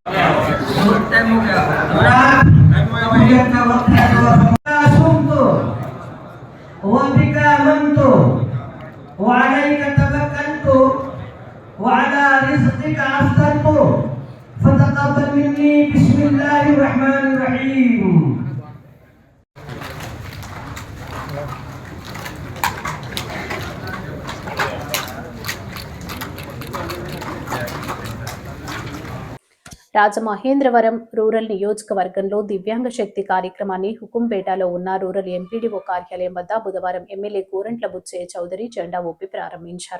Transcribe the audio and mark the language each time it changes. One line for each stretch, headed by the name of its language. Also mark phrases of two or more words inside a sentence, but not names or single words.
Arabic: وعلى رزقك أفطرت فتقبل مني بسم الله الرحمن الرحيم.
Telugu: రాజమహేంద్రవరం రూరల్ నియోజకవర్గంలో దివ్యాంగ శక్తి కార్యక్రమాన్ని హుకుంపేటలో ఉన్న రూరల్ ఎంపీడీఓ కార్యాలయం వద్ద బుధవారం ఎమ్మెల్యే గోరంట్ల బుచ్చయ్య చౌదరి జెండా ఊపి ప్రారంభించారు.